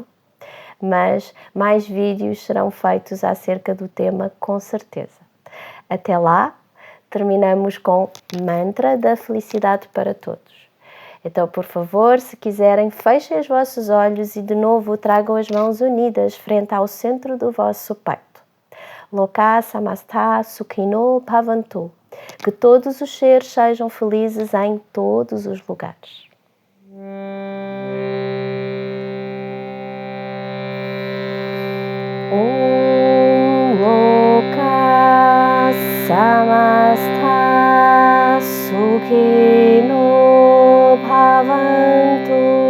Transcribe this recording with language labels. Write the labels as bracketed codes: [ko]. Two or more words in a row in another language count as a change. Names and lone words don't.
[pt] Mas mais vídeos serão feitos acerca do tema, com certeza. Até lá, terminamos com mantra da felicidade para todos. Então, por favor, se quiserem, fechem os vossos olhos e de novo tragam as mãos unidas frente ao centro do vosso peito. [sa] Loka samastha sukhino bhavantu. [pt] Que todos os seres sejam felizes em todos os lugares. [sa] Om Loka samastha sukhino bhavantu.